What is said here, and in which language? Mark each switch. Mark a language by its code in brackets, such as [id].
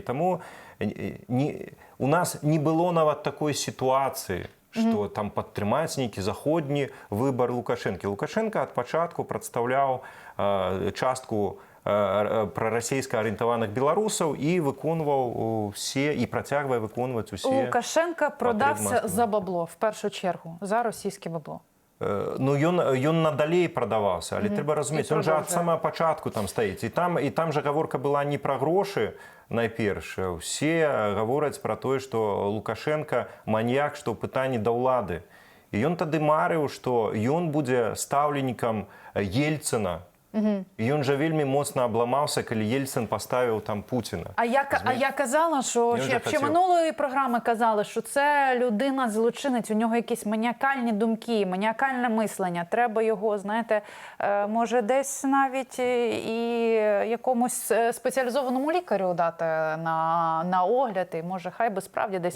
[be] Таму у нас не было нават такой сітуацыі, што там падтрымаць нейкі заходні выбар Лукашэнкі. Лукашенко ад пачатку прадстаўляў частку прарасійска арыентаваных беларусаў і выконваў усе, і працягвае выконваць усе. [uk] Лукашенко продався за бабло, в першу чергу, за російське бабло. [be] Ён надалей прадаваўся, але трэба разумець, ён жа ад самага пачатку там стаіць. І там жа гаворка была не пра грошы, найперш. Усе гавораць пра тое, што Лукашенко маньяк, што ў пытанні да ўлады. І ён тады марыў, што ён будзе стаўленікам Ельцына. Ён жа вельмі моцна абламаўся, калі [uk] Ельцин поставив там Путіна. А я казала, що ще минулої програми казали, що це людина-злочинець, у нього якісь маніакальні думки, маніакальне мислення. Треба його, знаєте, може десь навіть і якомусь спеціалізованому лікарю дати на огляд, і може хай би справді десь,